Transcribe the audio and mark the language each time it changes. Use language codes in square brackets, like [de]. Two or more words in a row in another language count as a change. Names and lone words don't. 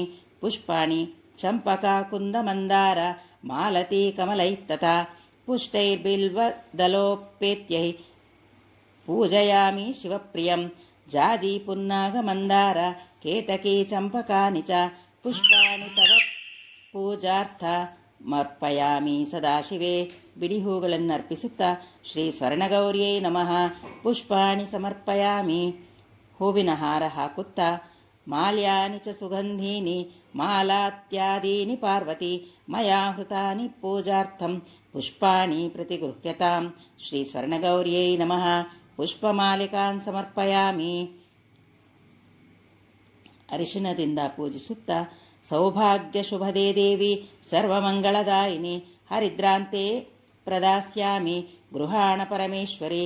[sa] ಪುಷ್ಪಾಣಿ ಚಂಪಕ ಕುಂದಮಂದಾರ ಮಾಲತಿ ಕಮಲೈಸ್ತಥಾ ಪುಷ್ಟೈರ್ಬಿಲ್ವದಲೋಪೇತ್ಯೈ ಪೂಜಯಾಮಿ ಶಿವಪ್ರಿಯಂ. ಜಾಜಿ ಪುನ್ನಾಗಮಂದಾರ ಕೇತಕಿ ಚಂಪಕಾನಿ ಚ ಪುಷ್ಪಾಣಿ ತವ ಪೂಜಾರ್ಥ ಮರ್ಪಯಾಮಿ ಸದಾಶಿವೆ. [kn] ಬಿಡಿ ಹೂಗಳನ್ನು ಅರ್ಪಿಸುತ್ತಾ [sa] ಶ್ರೀ ಸ್ವರ್ಣಗೌರ್ಯೈ ನಮಃ ಪುಷ್ಪಾಣಿ ಸಮರ್ಪಯಾಮಿ. [kn] ಹೂವಿನ ಹಾರ ಹಾಕುತ್ತಾ [sa] ಮಾಲ್ಯಾನಿ ಚ ಸುಗಂಧೀನಿ ಮಾಲಾತ್ಯಾದೀನಿ ಪಾರ್ವತಿ ಮಯಾ ಹೃತಾನಿ ಪೂಜಾರ್ಥಂ ಪುಷ್ಪಾಣಿ ಪ್ರತಿಗೃಹ್ಯತಾಂ. ಶ್ರೀ ಸ್ವರ್ಣಗೌರ್ಯೈ ನಮಃ ಪುಷ್ಪಮಾಲಿಕಾನ್ ಸಮರ್ಪಯಾಮಿ. [kn] ಅರಿಶಿನದಿಂದ ಪೂಜಿಸುತ್ತಾ [sa] ಸೌಭಾಗ್ಯ ಶುಭದೇ ದೇವಿ ಸರ್ವಮಂಗಳದಾಯಿನಿ ಹರಿದ್ರಾಂತೆ ಪ್ರದಾಸ್ಯಾಮಿ ಗೃಹಾಣ ಪರಮೇಶ್ವರಿ.